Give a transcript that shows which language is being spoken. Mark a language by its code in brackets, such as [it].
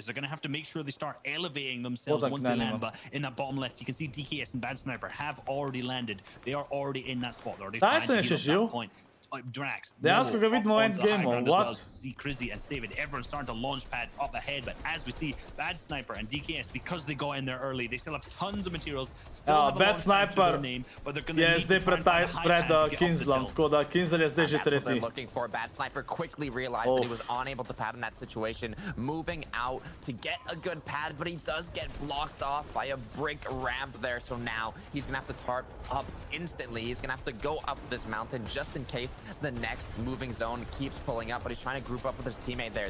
[en] So they're going to have to make sure they start elevating themselves once they land. But in that bottom left, you can see DKS and Bad Sniper have already landed. They are already in that spot. They're already trying to get that point. Drax, [sl] dejansko ga vidimo v endgameu, what? [en] Crizzy and David, everyone's starting to launch pad up ahead, but as we see, Bad Sniper and DKS, because they got in there early, they still have tons of materials. [sl] Bad Sniper je zdaj pred K1nzellom, tako da K1nzell je zdaj že tretji. [en] Looking for Bad Sniper quickly realized that he was unable to pad in that situation, moving out to get a good pad, but he does get blocked off by a brick ramp there, so now he's gonna have to tarp up instantly. He's gonna have to go up this mountain just in case the next moving zone keeps pulling up, but he's trying to group up with his teammate there.